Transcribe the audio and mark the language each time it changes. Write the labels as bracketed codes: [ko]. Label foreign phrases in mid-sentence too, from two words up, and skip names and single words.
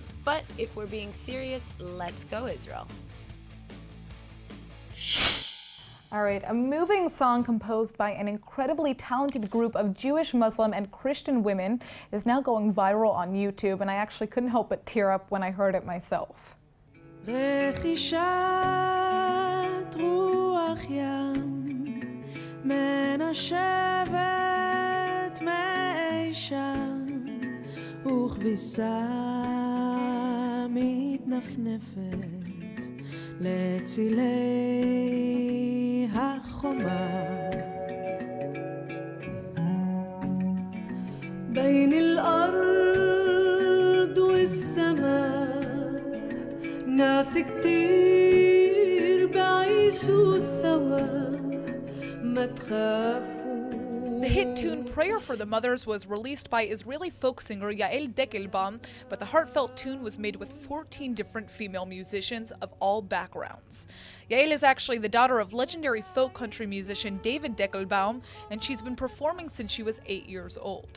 [en] But if we're being serious, let's go Israel. All right, a moving song composed by an incredibly talented group of Jewish, Muslim, and Christian women is now going viral on YouTube, and I actually couldn't help but tear up when I heard it myself. [he] רכישת רוח ים מנשבת מאי שם וכביסה מתנפנפת לצילי החומה [ar] בין الأرض والسماء ناس كتير بعيشوا سوا ما تخافوا. [en] The hit tune Prayer for the Mothers was released by Israeli folk singer Yael Deckelbaum, but the heartfelt tune was made with 14 different female musicians of all backgrounds. Yael is actually the daughter of legendary folk country musician David Deckelbaum, and she's been performing since she was 8 years old.